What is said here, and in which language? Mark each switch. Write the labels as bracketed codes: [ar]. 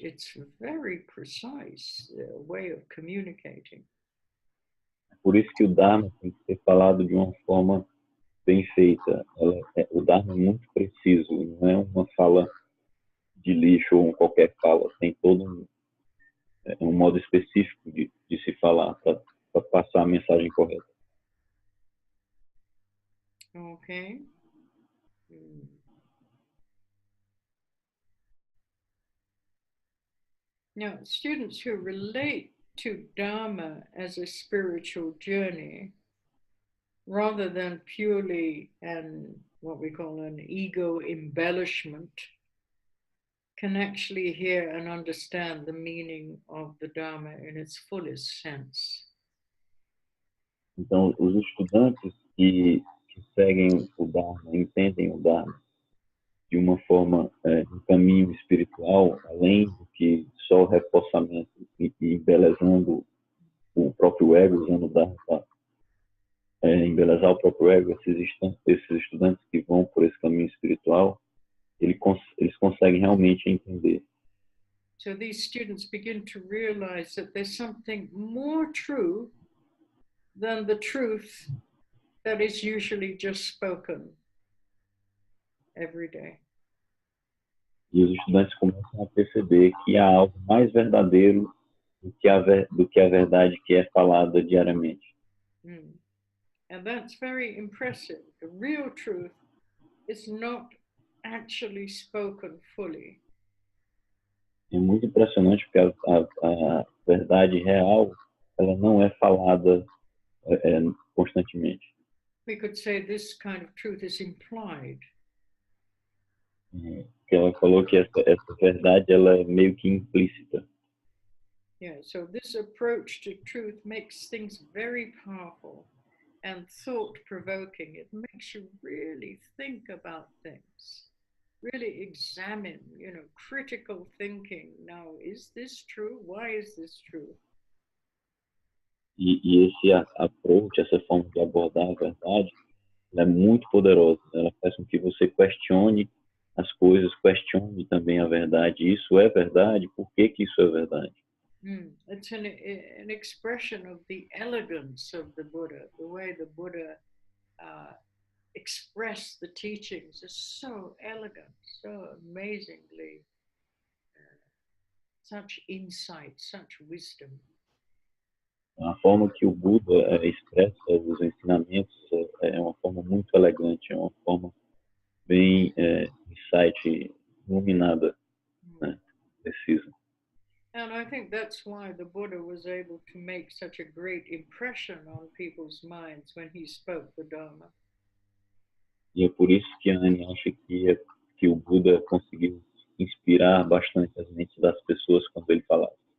[en] It's a very precise way of communicating. [pt] Por isso que o Dharma tem que ser falado de uma forma bem feita. O Dharma é muito preciso, não é uma fala de lixo ou qualquer fala. Tem todo um modo específico de se falar para passar a mensagem correta. Okay. Hmm. [en] Now, students who relate to Dharma as a spiritual journey, rather than purely what we call an ego embellishment, can actually hear and understand the meaning of the Dharma in its fullest sense. [pt] Então, os estudantes que seguem o Dharma, entendem o Dharma de uma forma, um caminho espiritual, além do que só o reforçamento e embelezando o próprio ego, usando o Dharma para embelezar o próprio ego, esses estudantes que vão por esse caminho espiritual, eles conseguem realmente entender. [en] So these students begin to realize that there's something more true than the truth that is usually just spoken every day. [pt] E os estudantes começam a perceber que há algo mais verdadeiro do que a verdade que é falada diariamente. [en] And that's very impressive. The real truth is not actually spoken fully. [pt] É muito impressionante porque a verdade real, ela não é falada constantemente. [en] We could say this kind of truth is implied. [pt] Que ela falou que essa verdade ela é meio que implícita. [en] Yeah, so this approach to truth makes things very powerful and thought-provoking. It makes you really think about things, really examine, critical thinking. Now, is this true? Why is this true? [pt] E esse approach, essa forma de abordar a verdade, ela é muito poderosa. Ela faz com que você questione as coisas, questione também a verdade. Isso é verdade? Por que isso é verdade? [en] It's an expression of the elegance of the Buddha. The way the Buddha expressed the teachings is so elegant, so amazingly, such insight, such wisdom. [pt] A forma que o Buda expressa os ensinamentos é uma forma muito elegante, é uma forma bem insight, iluminada, né? Precisa. [en] And I think that's why the Buddha was able to make such a great impression on people's minds when he spoke the Dharma. [pt] E é por isso que a Anne acha que o Buda conseguiu inspirar bastante as mentes das pessoas quando ele falava.